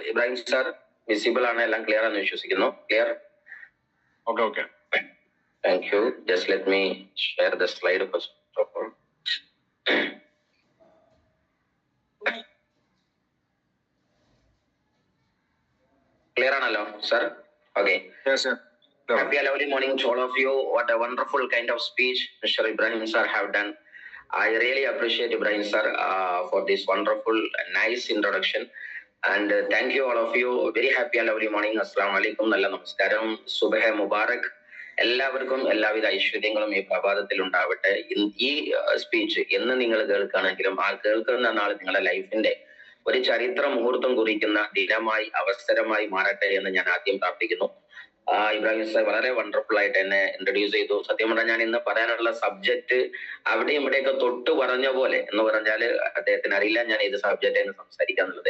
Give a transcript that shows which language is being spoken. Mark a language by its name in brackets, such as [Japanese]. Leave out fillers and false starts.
[Malayalam] Ibrahim sir, visible ആണ്, എല്ലാം clear ആണെന്ന് വിശ്വസിക്കുന്നു. Clear? [English] Okay. Thank you. Just let me share the slide first of all. Clear ആണല്ലോ sir? Okay. Yes sir. Happy lovely morning to all of you. What a wonderful kind of speech Mr. Ibrahim sir have done. I really appreciate Ibrahim sir for this wonderful nice introduction. And thank you all of you. Very happy and lovely morning. [Arabic] Assalamu alaikum. [Malayalam] Nalla namaskaram. Subh Mubarak. എല്ലാവർക്കും എല്ലാവിധ ഐശ്വര്യങ്ങളും ഈ പ്രഭാതത്തിൽ ഉണ്ടാവട്ടെ. ഈ speech എന്ന് നിങ്ങൾ കേൾക്കുകയാണെങ്കിലും ആ കേൾക്കുന്ന നാൾ നിങ്ങളുടെ ലൈഫിന്റെ ഒരു ചരിത്ര മുഹൂർത്തം കുറിക്കുന്ന ദിനമായി അവസരമായി മാറട്ടെ എന്ന് ഞാൻ ആദ്യം പ്രാർത്ഥിക്കുന്നു. ഇബ്രാഹിം സാർ വളരെ വണ്ടർഫുൾ ആയിട്ട് എന്നെ ഇൻട്രൊഡ്യൂസ് ചെയ്തു. സത്യം പറഞ്ഞാൽ ഞാൻ ഇന്ന് പറയാനുള്ള സബ്ജക്ട് അവിടെയും ഇവിടെയൊക്കെ തൊട്ട് പറഞ്ഞ പോലെ എന്ന് പറഞ്ഞാൽ അദ്ദേഹത്തിന് അറിയില്ല ഞാൻ ഏത് സബ്ജക്റ്റ് എന്ന് സംസാരിക്കാന്നുള്ളത്.